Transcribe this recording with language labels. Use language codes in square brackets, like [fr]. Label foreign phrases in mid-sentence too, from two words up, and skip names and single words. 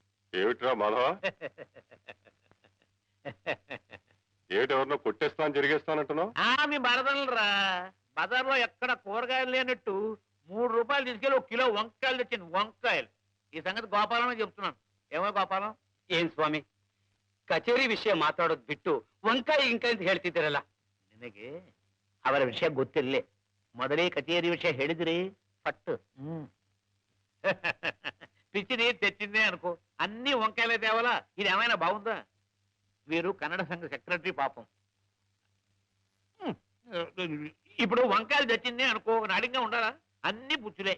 [te] ఏమిట్రా మాధవ? ఏమిటి ఎవరినో కొట్టేస్తాను జరిగేస్తానంటున్నావు? మీ బరదనరా బజార్లో ఎక్కడ కూరగాయలు లేనట్టు 3 రూపాయలు తీసుకెళ్ళి 1 కిలో వంకాయలు తెచ్చింది. వంకాయలు. ఈ సంగతి గోపాలమే చెప్తున్నాను. ఏమో గోపాలం? [kn] ಏನ್ ಸ್ವಾಮಿ ಕಚೇರಿ ವಿಷಯ ಮಾತಾಡೋದ್ ಬಿಟ್ಟು ವಂಕಾಯಿ ಇಂಕಾಯಿ ಅಂತ ಹೇಳ್ತಿದ್ದೀರಲ್ಲ. ನಿನಗೆ ಅವರ ವಿಷಯ ಗೊತ್ತಿಲ್ಲೇ. ಮೊದಲೇ ಕಚೇರಿ ವಿಷಯ ಹೇಳಿದ್ರಿ పట్టు. [te] పిచ్చిని తెచ్చిందే అనుకో, అన్ని వంకాయలే తేవాలా? ఇది ఏమైనా బాగుందా? వీరు కన్నడ సంఘ సెక్రటరీ పాపం. ఇప్పుడు వంకాయలు తెచ్చిందే అనుకో, నాడిగా ఉండాలా? అన్ని పుచ్చులే.